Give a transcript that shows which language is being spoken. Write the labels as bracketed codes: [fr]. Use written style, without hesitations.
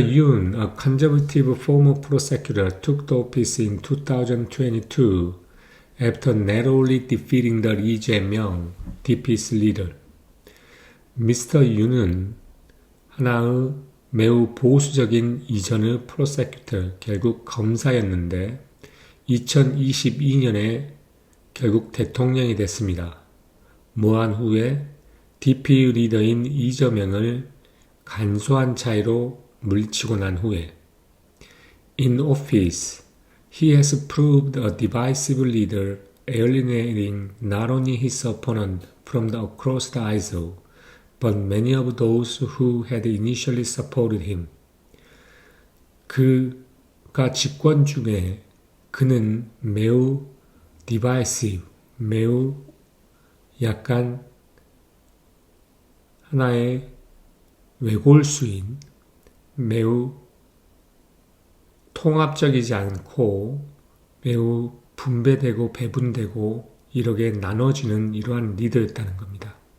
[en] Yoon, a conservative former prosecutor, took the office in 2022 after narrowly defeating the Lee Jae-myung, DP's leader. Mr. [ko] Yoon은 하나의 매우 보수적인 이전의 프로세큐터, 결국 검사였는데 2022년에 결국 대통령이 됐습니다. 모한 후에 DP 리더인 이재명을 간소한 차이로 물리치고 난 후에 [en] In office, he has proved a divisive leader, alienating not only his opponent from across the aisle, but many of those who had initially supported him. [ko] 그가 집권 중에 그는 매우 divisive, 매우 약간 하나의 외골수인, 매우 통합적이지 않고 매우 분배되고 배분되고 이렇게 나눠지는 이러한 리더였다는 겁니다.